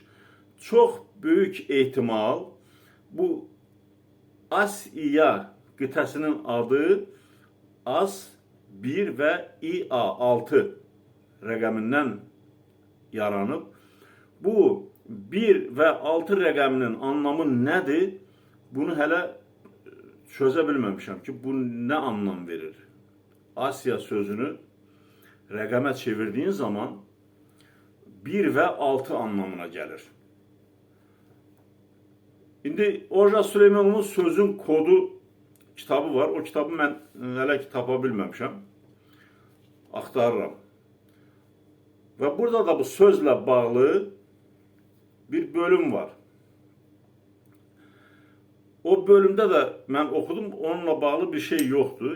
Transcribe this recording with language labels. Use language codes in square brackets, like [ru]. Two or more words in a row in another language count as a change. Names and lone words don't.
[tr] Çok büyük ihtimal bu Asya kıtasının adı As 1 ve İA 6 [az] rəqəmindən yaranıb. Bu 1 ve 6 rəqəminin anlamı nədir? Bunu hələ çözə bilməmişəm ki, bu nə anlam verir? [tr] Asya sözünü rəqəmə çevirdiğin zaman 1 ve 6 anlamına gelir. [az] İndi Orja Süleymanovun Sözün Kodu kitabı var. O kitabı mən hələ ki tapa bilməmişəm. Axtarıram. Və burada da bu sözlə bağlı bir bölüm var. O bölümdə də mən oxudum, onunla bağlı bir şey yoxdur.